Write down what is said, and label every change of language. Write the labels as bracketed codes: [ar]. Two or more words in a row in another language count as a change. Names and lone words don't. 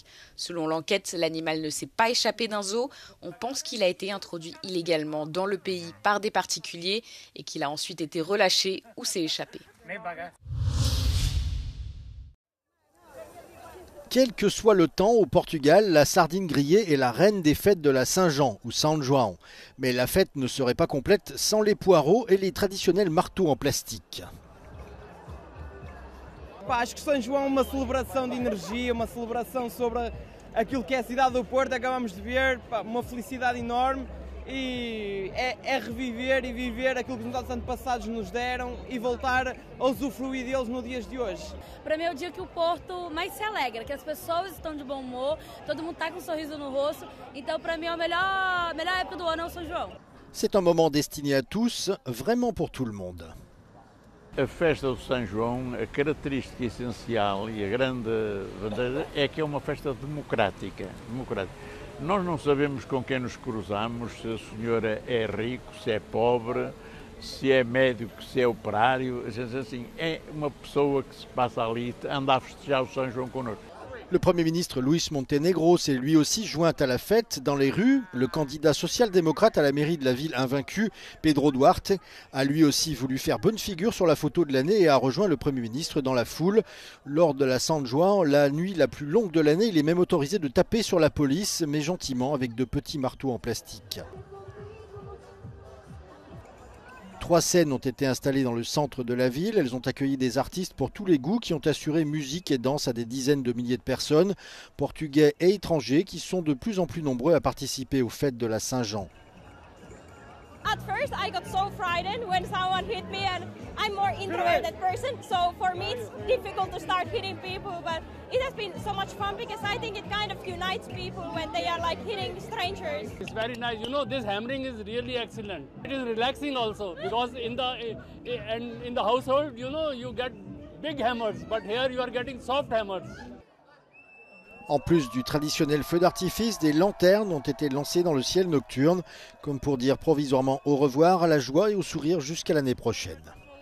[fr] Selon l'enquête, l'animal ne s'est pas échappé d'un zoo. On pense qu'il a été introduit illégalement dans le pays par des particuliers et qu'il a ensuite été relâché ou s'est échappé. Quel que soit le temps, au Portugal, la sardine grillée est la reine des fêtes de la Saint-Jean ou São João. Mais la fête ne serait pas complète sans les poireaux et les traditionnels marteaux en plastique. [pt] Acho que São João é uma celebração de energia, uma celebração sobre aquilo que é a cidade do Porto. Acabamos de ver uma felicidade enorme e é reviver e viver aquilo que os nossos antepassados nos deram e voltar a usufruir deles nos dias de hoje. Para mim é o dia que o Porto mais se alegra, que as pessoas estão de bom humor, todo mundo está com um sorriso no rosto, então para mim é a melhor época do ano é o São João. [fr] C'est un moment destiné à tous, vraiment pour tout le monde. [pt] A festa do São João, a característica essencial e a grande bandeira é que é uma festa democrática. Nós não sabemos com quem nos cruzamos, se a senhora é rico, se é pobre, se é médico, se é operário. Assim, é uma pessoa que se passa ali, anda a festejar o São João connosco. [fr] Le Premier ministre Luis Montenegro s'est lui aussi joint à la fête dans les rues. Le candidat social-démocrate à la mairie de la ville invaincue, Pedro Duarte, a lui aussi voulu faire bonne figure sur la photo de l'année et a rejoint le Premier ministre dans la foule. Lors de la San Juan, la nuit la plus longue de l'année, il est même autorisé de taper sur la police, mais gentiment avec de petits marteaux en plastique. 3 scènes ont été installées dans le centre de la ville. Elles ont accueilli des artistes pour tous les goûts qui ont assuré musique et danse à des dizaines de milliers de personnes, portugais et étrangers, qui sont de plus en plus nombreux à participer aux fêtes de la Saint-Jean. [en] At first I got so frightened when someone hit me, and I'm more introverted person, so for me it's difficult to start hitting people, but it has been so much fun because I think it kind of unites people when they are like hitting strangers. It's very nice, you know, this hammering is really excellent. It is relaxing also because in the household, you know, you get big hammers, but here you are getting soft hammers. [fr] En plus du traditionnel feu d'artifice, des lanternes ont été lancées dans le ciel nocturne, comme pour dire provisoirement au revoir à la joie et au sourire jusqu'à l'année prochaine.